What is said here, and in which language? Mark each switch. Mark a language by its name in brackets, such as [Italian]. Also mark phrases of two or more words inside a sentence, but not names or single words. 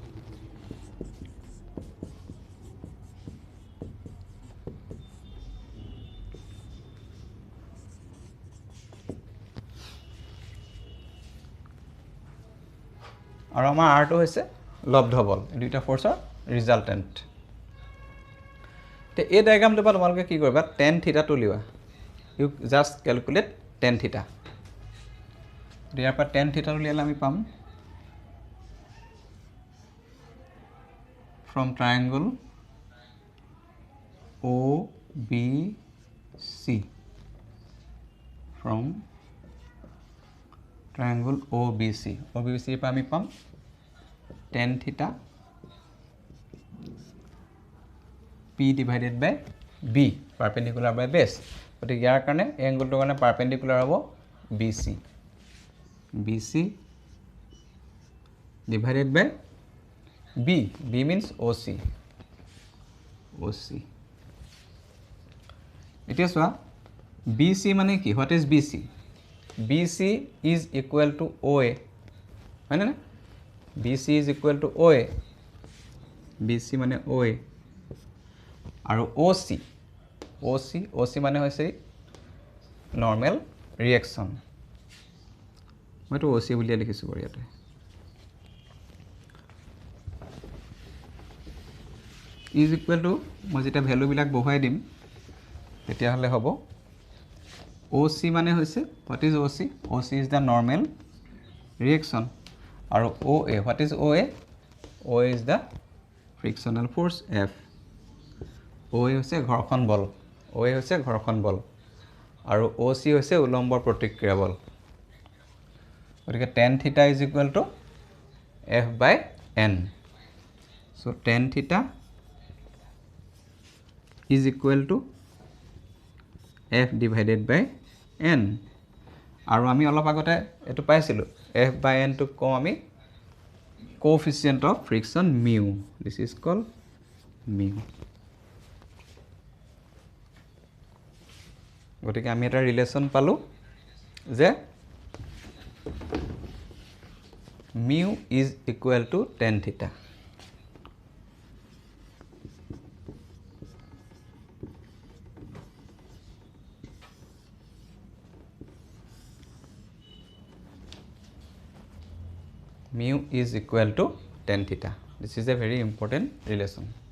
[Assamese] আৰু আমাৰ আৰটো হৈছে লব্ধ বল দুইটা ফ'ৰ্চৰ ৰিজাল্টেণ্ট তে এই ডায়াগ্ৰামটোৰ পৰা তোমালোকে কি কৰিবা tan থিটাটো উলিওৱা [English] you just calculate tan theta [Assamese] ইয়াৰ পৰা [English] tan theta [Assamese] উলিয়ালে আমি পাম [English] from triangle OBC from triangle OBC [Assamese] পৰা আমি পাম [English] tan theta P divided by B perpendicular by base [Assamese] গতিকে ইয়াৰ কাৰণে এই এংগলটোৰ কাৰণে পাৰপেণ্ডিকুলাৰ হ'ব [English] BC divided by B means OC [Assamese] এতিয়া চোৱা BC মানে কি [English] what is BC BC is equal to OA [Assamese] হয় না [English] BC is equal to OA [Assamese] BC মানে OA আৰু OC মানে হৈছে [English] normal reaction [Assamese] মইতো OC বুলি লিখিছোঁ বাৰু ইয়াতে [English] is equal to [Assamese] মই যেতিয়া ভ্যালুবিলাক বহুৱাই দিম তেতিয়াহ'লে হ'ব OC মানে হৈছে [English] what is OC OC is the normal reaction আৰু OA what is OA OA is the frictional force F [Assamese] OA হৈছে ঘৰ্ষণ বল আৰু OC হৈছে উলম্ব প্ৰতিক্ৰিয়া বল গতিকে [English] tan theta is equal to F by N so tan theta is equal to F divided by N [Assamese] আৰু আমি অলপ আগতে এটো পাইছিলোঁ F by N to কম আমি [English] coefficient of friction mu this is called mu [Assamese] গতিকে আমি এটা ৰিলেশ্যন পালোঁ যে [English] mu is equal to tan theta mu is equal to tan theta this is a very important relation